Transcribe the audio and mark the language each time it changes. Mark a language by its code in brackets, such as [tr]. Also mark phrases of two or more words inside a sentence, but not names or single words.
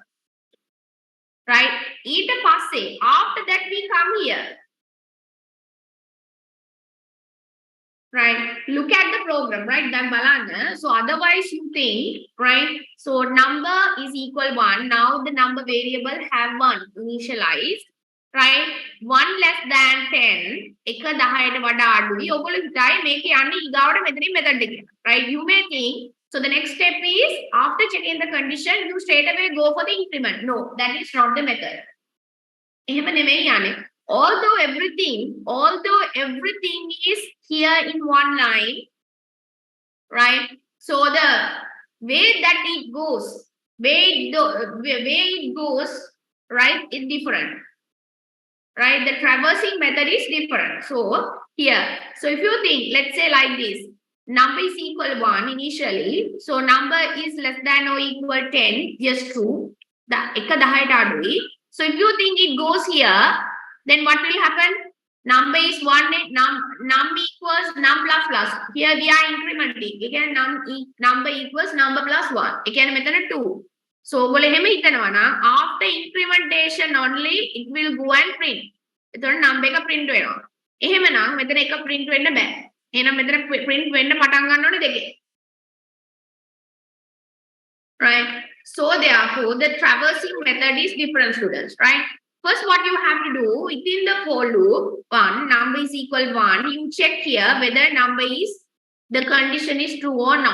[en] Right? After that, we come here. right? Look at the program, right? Then balana. So otherwise you think, right? So number is equal 1. Now the number variable have 1 initialized, right? 1 less than 10. [si] එක 10ට වඩා අඩුයි. ඔයගොල්ලෝ හිතයි මේක යන්නේ ඊගාවට මෙතනින් මෙතනට කියලා. [en] Right? You may think, so the next step is after checking the condition, you straight away go for the increment. No, that is not the method. [si] එහෙම නෙමෙයි යන්නේ. [en] Although everything is here in one line, right? So the way that it goes, right, is different, right? The traversing method is different. So here, so if you think, let's say like this, number is equal 1 initially, so number is less than or equal 10, just true. [si] The එක 10ට අඩුයි. [en] So if you think it goes here, then what will happen? Number is 1, num equals num plus. Here we are incrementing. Again, number equals number plus 1. Again, method 2. So after incrementation only, it will go and print. [si] එතකොට number එක print වෙනවා. එහෙමනම් මෙතන එක print වෙන්න බෑ. එහෙනම් මෙතන print වෙන්න පටන් ගන්න ඕනේ දෙකේ. [en] Right? So therefore, the traversing method is different, students, right? First, what you have to do within the for loop, number is equal 1, you check here whether the condition is true or not.